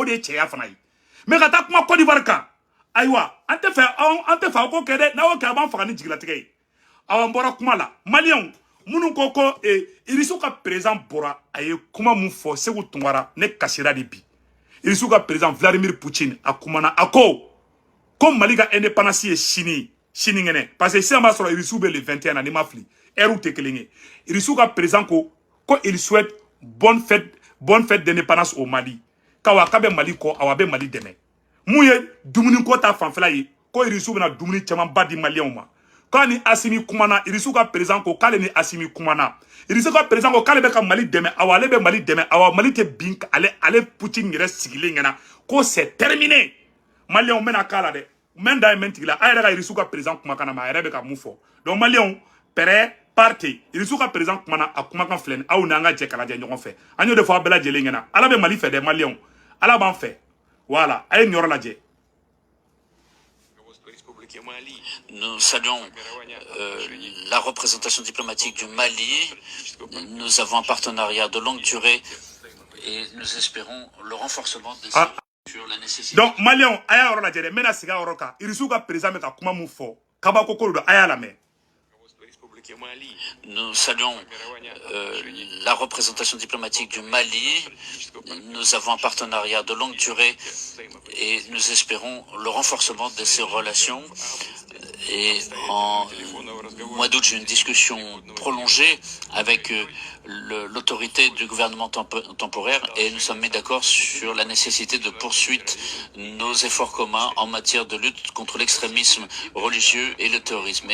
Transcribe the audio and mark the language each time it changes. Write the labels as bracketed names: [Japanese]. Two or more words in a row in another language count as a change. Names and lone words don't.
[Bambara] de ye cɛya fana ye mais ka taa kuma Côte d'Ivoire kan ayiwa an tɛ fɛ aw k'o kɛ dɛ n'aw y'o kɛ a b'an faga ni jigilatigɛ ye awa n bɔra kuma la maliyɛnw minnu ko ko Irisu ka président bɔra a ye kuma mun fɔ Segu Tunkara ne kasira de bi Irisu ka président Vladimir Poutine a kumana a ko Mali ka indépendance ye sini ŋɛnɛ parce que sisan b'a sɔrɔ Irisu bɛ le 21 na n'i ma fili heure tɛ kelen ye Irisu ka président ko [French] il souhaite bonne fête d'indépendance au Mali [Bambara] k'awa k'a bɛ Mali kɔ awa bɛ Mali dɛmɛ mun ye dumuni ko ta fanfɛla ye ko Irisu bɛna dumuni caman ba di maliyɛnw ma k'a ni Assimi kumana Irisu ka président ko k'ale ni Assimi kumana Irisu ka président ko k'ale bɛ ka Mali dɛmɛ awa ale bɛ Mali dɛmɛ awa Mali tɛ bin ale Poutine yɛrɛ sigilen ɲɛna ko [French] c'est terminé [Bambara] maliyɛnw bɛna k'a la dɛ mɛn da ye mɛn tigi la a yɛrɛ ka Irisu ka président kumakan na ma a yɛrɛ bɛ ka mun fɔ donc maliyɛnw [French] prêt parti [Bambara] Irisu ka président kumana a kumakan filɛ nin aw n'an ka jɛ ka lajɛ ɲɔgɔn fɛ an y'o de fɔ a bɛɛ lajɛlen ɲɛna Ala bɛ Mali fɛ dɛ maliyɛnw Ala b'an fɛ voilà a ye nin yɔrɔ lajɛ. [French] Nous saluons la représentation diplomatique du Mali. Nous avons un partenariat de longue durée et nous espérons le renforcement des sur la nécessité. Donc, [Bambara] Maliens, aya yɔrɔ lajɛ dɛ, n bɛna sigi a yɔrɔ kan. Irisu ka président bɛ ka kuma mun fɔ, kabako ko don, a y'a lamɛn. [French] Nous saluons la représentation diplomatique du Mali. Nous avons un partenariat de longue durée et nous espérons le renforcement de ces relations. Et en mois d'août, j'ai eu une discussion prolongée avec l'autorité du gouvernement temporaire et nous sommes mis d'accord sur la nécessité de poursuivre nos efforts communs en matière de lutte contre l'extrémisme religieux et le terrorisme.